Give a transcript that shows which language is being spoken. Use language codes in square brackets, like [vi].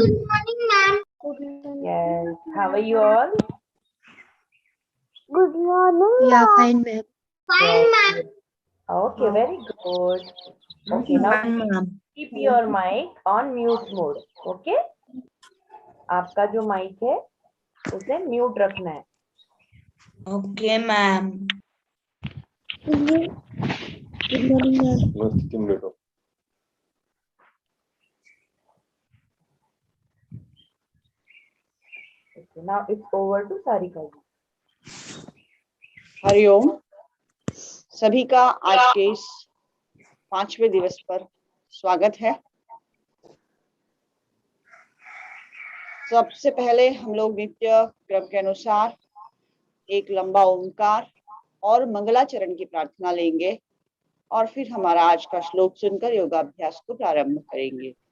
[en] you? Good morning, ma'am. Yes. How are you all? Good morning. Yeah, fine, ma'am. Fine, ma'am. Okay, very good. Okay, now keep your mic on mute mode. Okay? [hi] आपका जो mic है उसे mute रखना है. [en] Okay, ma'am. Good morning, ma'am. Okay, now it's over to Sarika ji. [hi] Hariom. सभी का आज के इस 5वें दिवस पर स्वागत है। सबसे पहले हम लोग नित्य क्रम के अनुसार एक लंबा ओंकार और मंगलाचरण की प्रार्थना लेंगे और फिर हमारा आज का श्लोक सुनकर योगाभ्यास को प्रारंभ करेंगे।